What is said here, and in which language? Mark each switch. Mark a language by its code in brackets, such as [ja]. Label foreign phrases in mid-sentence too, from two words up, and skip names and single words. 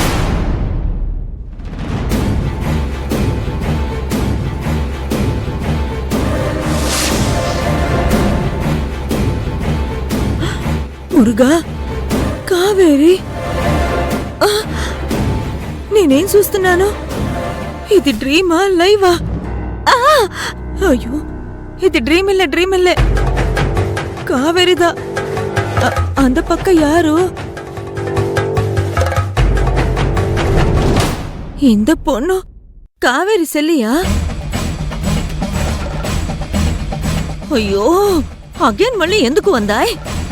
[te] మురుగా, కావేరి, నేనేం చూస్తున్నాను? ఇది డ్రీమా లైవా? అయ్యో, ఇది డ్రీమిల్లే. కావేరిదా. [ta] அந்த பக்கம் யாரு? இந்த பொண்ணு காவேரி செல்லியா? [te] అయ్యో, అగైన్ మళ్ళీ ఎందుకు వందాయ్?